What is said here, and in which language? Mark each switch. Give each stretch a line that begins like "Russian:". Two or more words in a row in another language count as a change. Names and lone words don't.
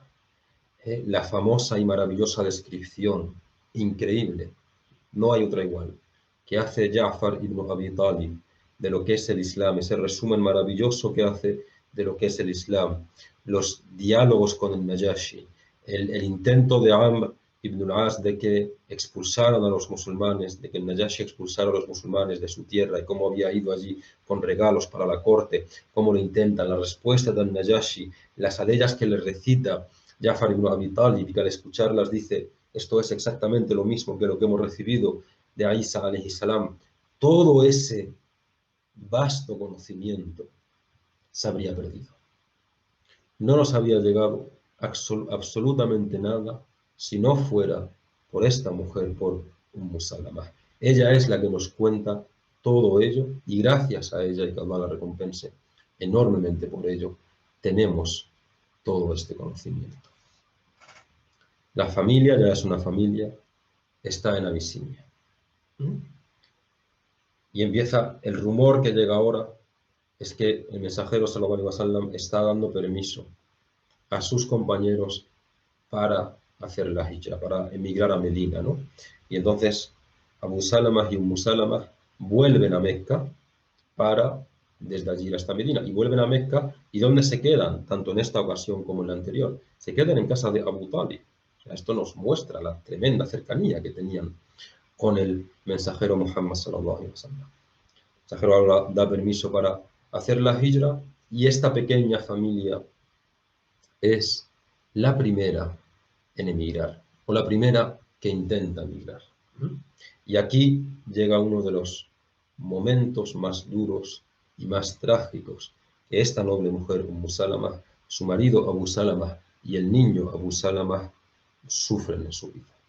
Spanish: La famosa y maravillosa descripción, increíble, no hay otra igual, que hace Ja'far ibn Abi Talib de lo que es el Islam, ese resumen maravilloso que hace de lo que es el Islam, los diálogos con el Najashi, el intento de Amr ibn al-As de que expulsaran a los musulmanes, de que el Najashi expulsara a los musulmanes de su tierra, y cómo había ido allí con regalos para la corte, cómo lo intentan, la respuesta del Najashi, las aleyas que le recita Jafar ibn Abi Talib, que al escucharlas dice, esto es exactamente lo mismo que lo que hemos recibido de Isa
Arabic: عليه السلام,
Spanish: todo ese vasto conocimiento se habría perdido. No nos había llegado absolutamente nada si no fuera por esta mujer, por Salama. Ella es la que nos cuenta todo ello y gracias a ella, y que Allah la recompense enormemente por ello, tenemos todo este conocimiento. La familia ya es una familia, está en Abisinia. Y empieza el rumor que llega ahora, es que el mensajero
Arabic: صلى الله عليه وسلم
Spanish: está dando permiso a sus compañeros para hacer la hijra, para emigrar a Medina, ¿no? Y entonces Abu Salama y Salama vuelven a Mecca para desde allí hasta Medina, y vuelven a Mecca, ¿y dónde se quedan? Tanto en esta ocasión como en la anterior. Se quedan en casa de Abu Talib. O sea, esto nos muestra la tremenda cercanía que tenían con el mensajero Muhammad
Arabic: صلى الله عليه وسلم.
Spanish: El mensajero ahora da permiso para hacer la hijra, y esta pequeña familia es la primera en emigrar, o la primera que intenta emigrar. Y aquí llega uno de los momentos más duros y más trágicos que esta noble mujer, Salama, su marido Abu Salama y el niño Abu Salama sufren en su vida.